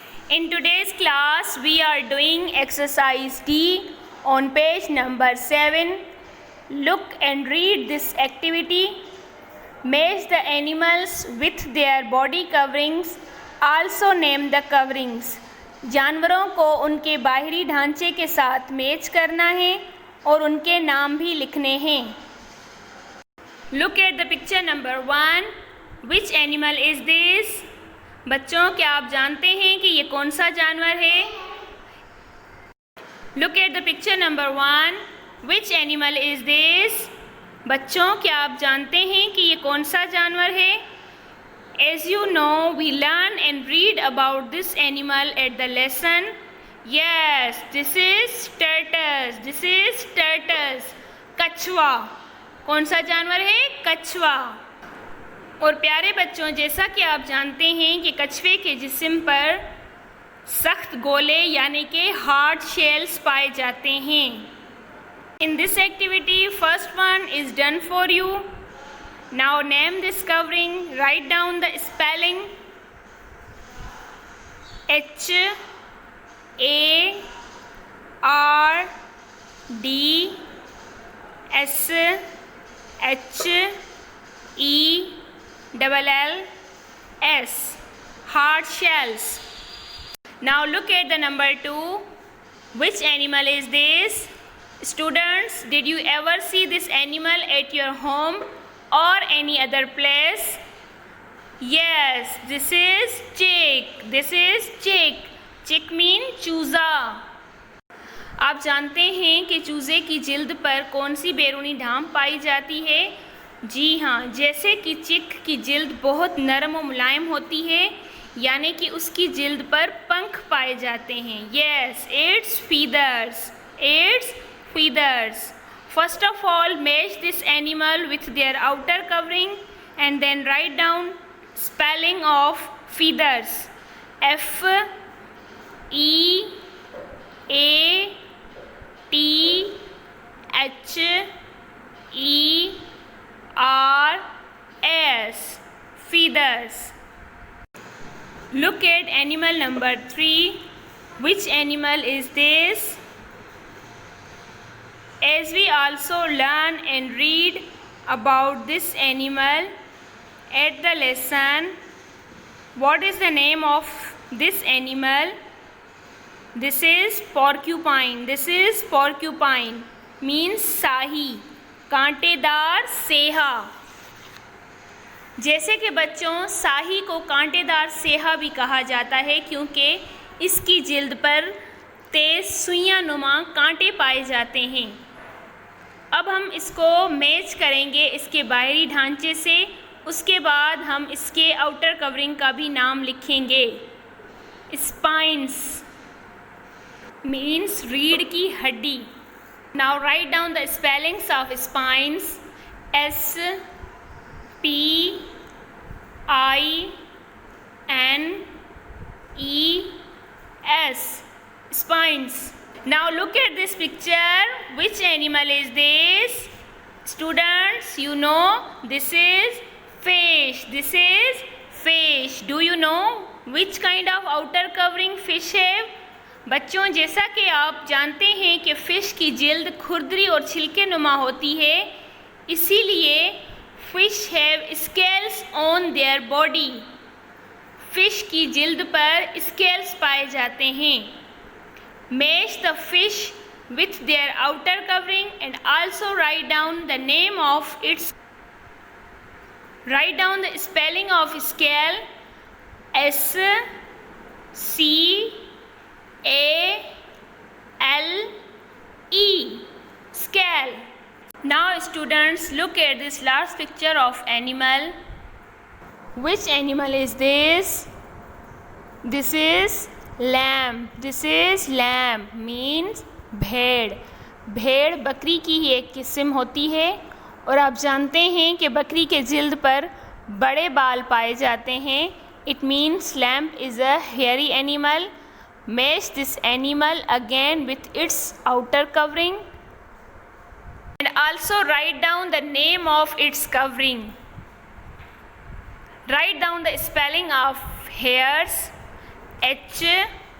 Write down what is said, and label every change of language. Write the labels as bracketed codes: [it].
[en] In today's class we are doing exercise D on page number 7. Look and read this activity. Match the animals with their body coverings. Also name the coverings. [hi] जानवरों को उनके बाहरी ढांचे के साथ match करना है और उनके नाम भी लिखने हैं. [en] Look at the picture number 1. Which animal is this? [hi] बच्चों, क्या आप जानते हैं कि ये कौन सा जानवर है? [en] Look at the picture number 1. Which animal is this? [hi] बच्चों, क्या आप जानते हैं कि ये कौन सा जानवर है? [en] As you know, we learn and read about this animal at the lesson. Yes, this is tortoise. This is tortoise. कछुआ. [hi] कौन सा जानवर है? कछुआ. और प्यारे बच्चों, जैसा कि आप जानते हैं कि कछुए के जिस्म पर सख्त गोले यानी कि हार्ड शेल्स पाए जाते हैं. [en] In this activity, first one is done for you. Now name this covering. Write down the spelling. H A R D S H E L L S. Hard shells. Now look at the number 2. Which animal is this? Students, did you ever see this animal at your home or any other place? Yes, this is chick. This is chick. Chick means चूज़ा. [hi] आप जानते हैं कि चूज़े की जिल्द पर कौन सी बैरूनी ढांप पाई जाती है? जी हाँ, जैसे कि चिक की जिल्द बहुत नरम और मुलायम होती है, यानी कि उसकी जिल्द पर पंख पाए जाते हैं. [en] Yes, its feathers. Its feathers. First of all, match this animal with their outer covering and then write down spelling of feathers. F E A T H E R S. Feathers. Look at animal number 3. Which animal is this? As we also learn and read about this animal at the lesson, what is the name of this animal? This is porcupine. This is porcupine. [hi] Means साही, कांटेदार सेहा. जैसे कि बच्चों, साही को कांटेदार सेहा भी कहा जाता है क्योंकि इसकी जिल्द पर तेज सुइयां नुमा कांटे पाए जाते हैं. अब हम इसको मैच करेंगे इसके बाहरी ढांचे से. उसके बाद हम इसके आउटर कवरिंग का भी नाम लिखेंगे. [en] spines means [hi] रीढ़ की हड्डी. [en] Now write down the spellings of spines. S P I N E S. Spines. Now look at this picture. Which animal is this? Students, you know this is fish. This is fish. Do you know which kind of outer covering fish have? [hi] बच्चों, जैसा कि आप जानते हैं कि fish की जिल्द खुरदरी और छिलके नुमा होती है, इसीलिए [en] Fish have scales on their body. [hi] Fish की जिल्द पर स्केल्स पाए जाते हैं. [en] Match the fish with their outer covering and also write down the name of its. Write down the spelling of scale. S C A L E. Scale. Now students, look at this last picture of animal. Which animal is this? This is lamb. This is lamb means भेड़. [hi] भेड़ बकरी की ही एक किस्म होती है और आप जानते हैं कि बकरी के जिल्द पर बड़े बाल पाए जाते हैं. [en] It means lamb is a hairy animal. Match this animal again with its outer covering and also write down the name of its covering. Write down the spelling of hairs. H-A-I-R-S.